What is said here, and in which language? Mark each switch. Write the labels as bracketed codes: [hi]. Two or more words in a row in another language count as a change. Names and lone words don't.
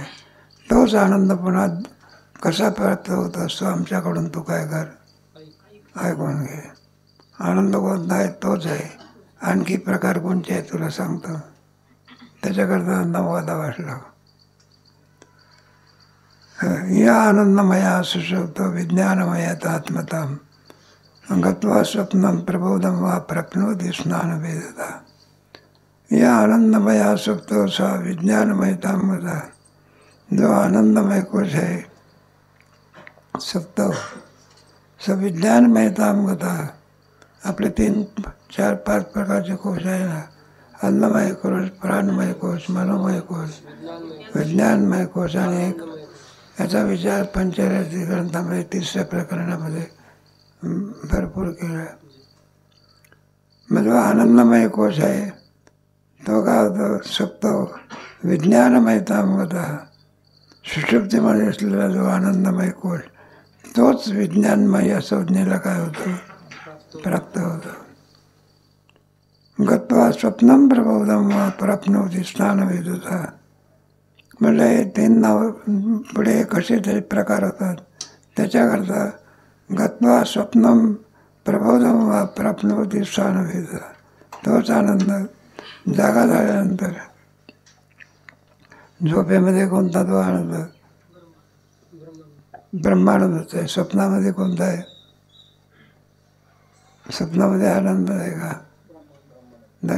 [mr] तोच आनंद पुन्हा कसा प्राप्त होत असतो आमच्याकडून, तू काय कर ऐकून घे. आनंद कोणता आहे तोच आहे. आणखी प्रकार कोणते आहे तुला सांगतो. त्याच्याकरता 9वा वाचला. [sa] या आनंदमया सुषुप्त विज्ञानमयात आत्मताम गत्वा स्वप्नम प्रबोधम वा प्राप्नोति स्नानभेदता. या आनंदमया सुप्तो सा विज्ञानमयताम गता. [mr] जो आनंदमय कोश आहे सुप्त, [sa] स विज्ञानमयताम गता. [mr] आपले 3, 4, 5 प्रकारचे कोश आहे ना. अन्नमय कोश, प्राणमय कोश, मनोमय कोश, विज्ञानमय कोश, आणि एक याचा विचार पंचरसी ग्रंथामध्ये 3ऱ्या प्रकरणामध्ये भरपूर केला. म्हणजे आनंदमय कोश आहे तो का होतो सुप्त [sa] विज्ञानमयताम गता. [mr] सुषुप्तीमध्ये असलेला जो आनंदमय कोश तोच विज्ञानमय संज्ञेला काय होतं प्राप्त होतं. [sa] गत्वा स्वप्नम प्रबोधम वा प्राप्नोति स्नानभेदता. [mr] म्हणजे हे 3 नाव पुढे कसे ते प्रकार होतात त्याच्याकरता [sa] गत्वा स्वप्नम प्रबोधम वा प्राप्नोति स्नानभेदता. [mr] तोच आनंद जागा झाल्यानंतर झोपेमध्ये कोणता तो आनंद ब्रह्मानंदच आहे. स्वप्नामध्ये कोणता आहे. स्वप्नामध्ये आनंद आहे का.